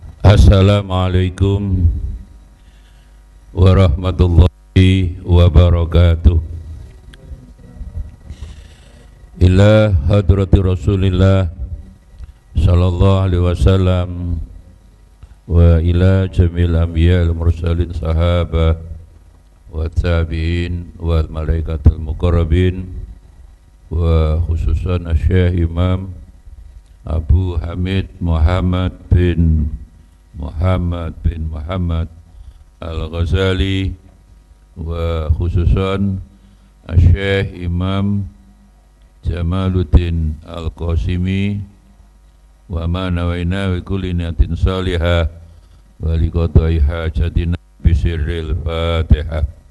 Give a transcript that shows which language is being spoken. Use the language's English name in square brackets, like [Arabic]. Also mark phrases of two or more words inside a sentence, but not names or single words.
[Arabic] السلام عليكم ورحمة الله وبركاته. إلى حضرة رسول الله صلى الله عليه وسلم وإلى جميع الأنبياء ال مرسلين الصحابة والتابعين والملائكة المقربين و خصوصا الشيخ الإمام أبي حامد محمد بن محمد الغزالي وخصوصا الشيخ الإمام جمال الدين القاسمي وما نوينا وكل نية صالحة ولقضاء حاجتنا بسر الفاتحة.